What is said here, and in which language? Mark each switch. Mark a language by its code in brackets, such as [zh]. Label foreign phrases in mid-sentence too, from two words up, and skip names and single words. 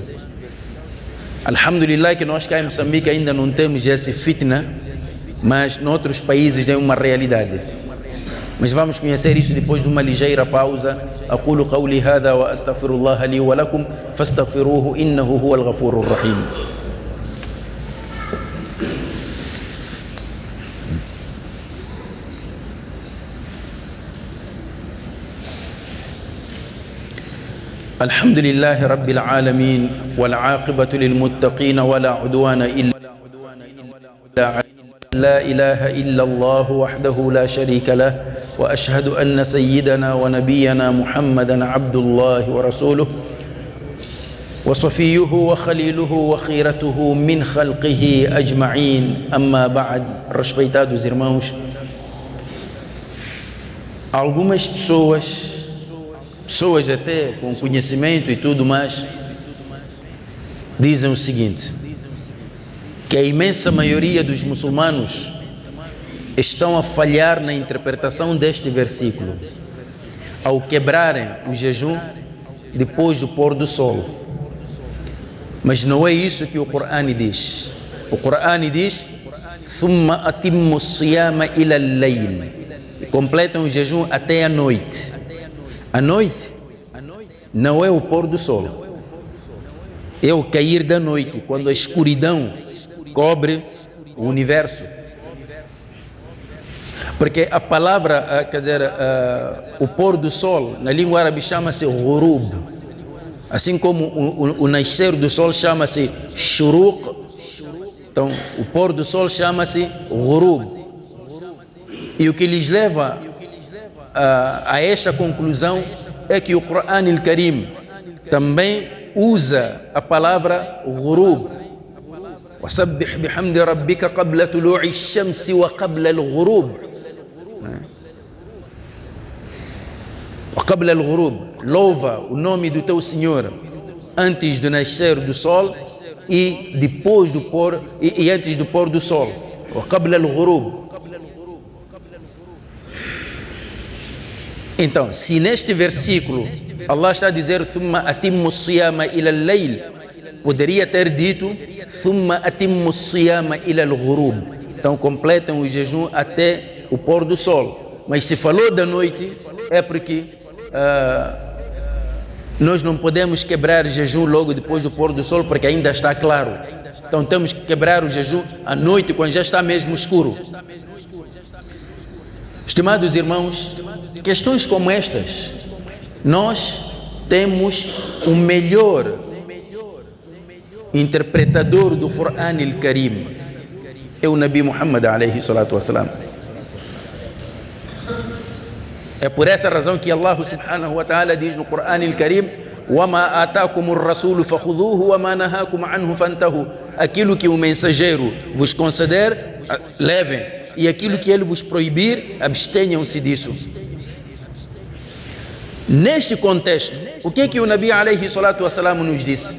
[pt] Alhamdulillah que nós cá em Moçambique ainda não temos esse fitna, mas em outros países é uma realidade. Mas vamos conhecer isso depois de uma ligeira pausa. [ar] أقول قولي هذا وأستغفر الله لي ولكم فاستغفروه إنه هو الغفور الرحيم. الحمد لله رب العالمين والعاقبة للمتقين ولا عدوان إلا لا إله إلا الله وحده لا شريك له وأشهد أن سيدنا ونبينا محمدا عبد الله ورسوله وصفيه وخليله وخيرته من خلقه أجمعين أما بعد. [pt] Respeitados irmãos, algumas pessoas até com conhecimento e tudo mais dizem o seguinte, que a imensa maioria dos muçulmanos estão a falhar na interpretação deste versículo ao quebrarem o jejum depois do pôr do sol. Mas não é isso que o Corão diz. O Corão diz [ar] ثُمَّ أَتِمُّ الصِّيَامَ إِلَى اللَّيْلِ, [pt] e completam o jejum até a noite. A noite não é o pôr do sol, é o cair da noite, quando a escuridão cobre o universo. Porque a palavra, quer dizer, o pôr do sol, na língua árabe chama-se ghurub, assim como o nascer do sol chama-se shuruq. Então, o pôr do sol chama-se ghurub. E o que lhes leva a esta conclusão é que o Corão al-Karim também usa a palavra ghurub. [ar] وَسَبِّحْ بِحَمْدِ رَبِّكَ قَبْلَ طُلُوعِ الشَّمْسِ وَقَبْلَ الْغُرُوبِ. وَقَبْلَ الْغُرُوبِ, [pt] louva o nome do teu Senhor antes do nascer do sol e depois do pôr e antes do pôr do sol. [ar] وَقَبْلَ الْغُرُوبِ. [pt] Então, se neste versículo Allah está a dizer [ar] ثُمَّ أَتِمُّ الصِّيَامَ إِلَى اللَّيْلِ, [pt] poderia ter dito [ar] ثُمَّ أَتِمُّ الصِّيَامَ إِلَى الْغُرُوبِ. [pt] Então completam o jejum até o pôr do sol. Mas se falou da noite é porque nós não podemos quebrar jejum logo depois do pôr do sol, porque ainda está claro. Então temos que quebrar o jejum à noite, quando já está mesmo escuro. Estimados irmãos, questões como estas, nós temos o melhor interpretador do Corão al-Karim, é o Nabi Muhammad [ar] عليه الصلاة والسلام. [pt] É por essa razão que Allah [ar] سبحانه وتعالى [pt] diz no Corão al-Karim [ar] وَمَا آتَاكُمُ الرَّسُولُ فَخُذُوهُ وَمَا نَهَاكُمْ عَنْهُ فَانْتَهُوا. [pt] Aquilo que o mensageiro vos conceder, levem, e aquilo que ele vos proibir, abstenham-se disso. Neste contexto, o que é que o Nabi [ar] عليه الصلاة والسلام [pt] nos disse?